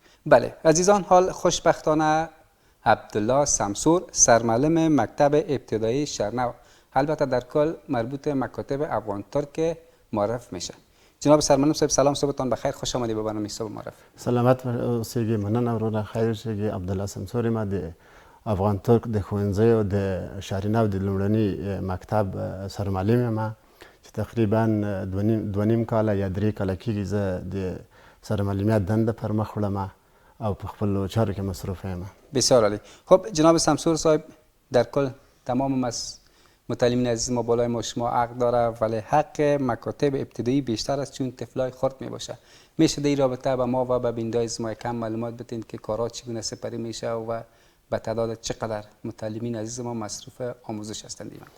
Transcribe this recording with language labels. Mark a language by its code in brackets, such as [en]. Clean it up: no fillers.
[fa] بله عزیزان، حال خوشبختانه عبدالله سمسور سرمعلم مکتب ابتدایی شهرنو، البته در کل مربوط مکاتب افغان ترک معرف میشه. جناب سرمعلم صاحب سلام، صبحتان بخیر، خوش آمدید به برنامه صبح معرف. [ps] سلامت اوسئ، مننه ورونه، خیر اوسئ. عبدالله سمسور ما د افغان ترک د ښوونځي او د شهرنو د لومړني مکتب سرمعلم یم چې تقریبا دوه نیم کاله یا 3 کاله کېږي زه د سرمعلمیت دنده پر مخ وړم او په خپلو چارو کې مصروف یم. [fa] بسیار عالی. خب جناب سمسور صاحب، در کل تمام متعلمین عزیز ما بالای ما شما حق داره، ولی حق مکاتب ابتدایی بیشتر است چون طفلای خرد می باشه. میشه در این رابطه به ما و به بینندگان ما کم معلومات بدین که کارها چگونه سپری میشه و به تعداد چقدر متعلمین عزیز ما مصروف آموزش هستند؟